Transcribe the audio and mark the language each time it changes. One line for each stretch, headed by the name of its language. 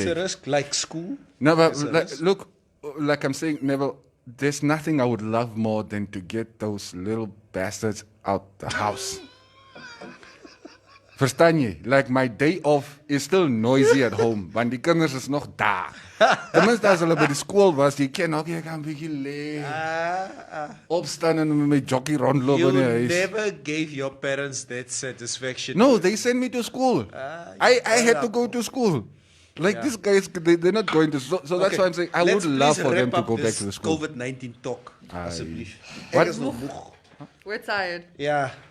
English: It's a risk, like school. No, but look, like I'm saying, Neville, there's nothing I would love more than to get those little bastards out the house.
Afrikaans: Verstaan jy?
English: Like, my day off is still noisy at home,
Afrikaans: want die kinders is nog daar. Tenminste, as hulle by die skool was, jy ken ook, jy kan bietjie lê, opstaan en met my jockey rondloop in die huis.
English: You never gave your parents that satisfaction. No, they sent me to school. I had to go to school. Like, these guys, they're not going to, so that's why I'm saying, I would love for them to go back to the school. COVID-19 talk, asseblief. We're tired. Yeah.